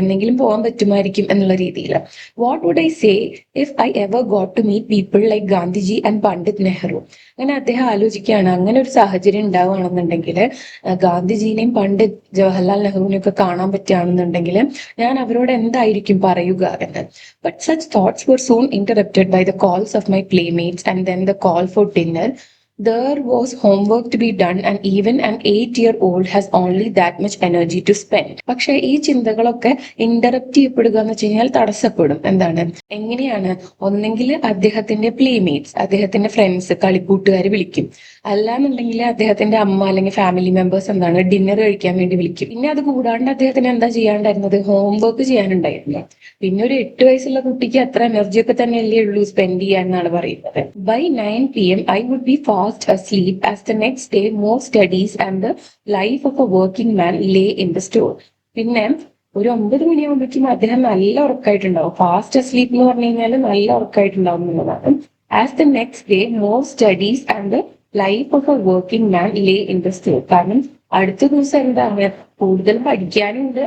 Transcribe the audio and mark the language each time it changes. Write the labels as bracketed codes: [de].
[ml] എന്തെങ്കിലും പോകാൻ പറ്റുമായിരിക്കും എന്നുള്ള രീതിയിൽ. [en] What would I say if I ever got to meet people like Gandhiji and Pandit Nehru. [ml] അങ്ങനെ അദ്ദേഹം ആലോചിക്കുകയാണ്, അങ്ങനെ ഒരു സാഹചര്യം ഉണ്ടാവുകയാണെന്നുണ്ടെങ്കിൽ, ഗാന്ധിജീനെയും പണ്ഡിറ്റ് ജവഹർലാൽ നെഹ്റുവിനെയും ഒക്കെ കാണാൻ പറ്റുകയാണെന്നുണ്ടെങ്കിൽ ഞാൻ അവരോട് എന്തായിരിക്കും പറയുക എന്ന്. [en] But such thoughts were soon interrupted by the calls of my playmates and then the call for dinner. There was homework to be done and even an 8-year-old has only that much energy to spend. [ml] പക്ഷെ ഈ ചിന്തകളൊക്കെ interrupt ചെയ്യപ്പെടുക എന്ന് വെച്ച് കഴിഞ്ഞാൽ തടസ്സപ്പെടും. എന്താണ്? എങ്ങനെയാണ്? ഒന്നെങ്കിൽ അദ്ദേഹത്തിന്റെ പ്ലേമേറ്റ്സ്, അദ്ദേഹത്തിന്റെ ഫ്രണ്ട്സ്, കളിക്കൂട്ടുകാർ വിളിക്കും. അല്ലാന്നുണ്ടെങ്കിൽ അദ്ദേഹത്തിന്റെ അമ്മ അല്ലെങ്കിൽ ഫാമിലി മെമ്പേഴ്സ് എന്താണ് ഡിന്നർ കഴിക്കാൻ വേണ്ടി വിളിക്കും. പിന്നെ അത് കൂടാണ്ട് അദ്ദേഹത്തിന് എന്താ ചെയ്യാണ്ടായിരുന്നത്? ഹോംവർക്ക് ചെയ്യാനുണ്ടായിരുന്നു. പിന്നെ ഒരു 8 വയസ്സുള്ള കുട്ടിക്ക് അത്ര എനർജി ഒക്കെ തന്നെയല്ലേ ഉള്ളൂ സ്പെൻഡ് ചെയ്യാൻ എന്നാണ് പറയുന്നത്. [en] By 9 PM I would be fast asleep as the next day more studies and the life of a working man lay in the store. [ml] പിന്നെ ഒരു 9 മണിയാകുമ്പോഴേക്കും അദ്ദേഹം നല്ല ഉറക്കമായിട്ടുണ്ടാവും. ഫാസ്റ്റ് സ്ലീപ്പ് എന്ന് പറഞ്ഞു കഴിഞ്ഞാൽ നല്ല ഉറക്കമായിട്ടുണ്ടാവും എന്നുള്ളതാണ്. [en] As the next day more studies and the life of a working man lay in the store. [ml] കാരണം അടുത്ത ദിവസം എന്താണ് കൂടുതൽ പഠിക്കാനുണ്ട്.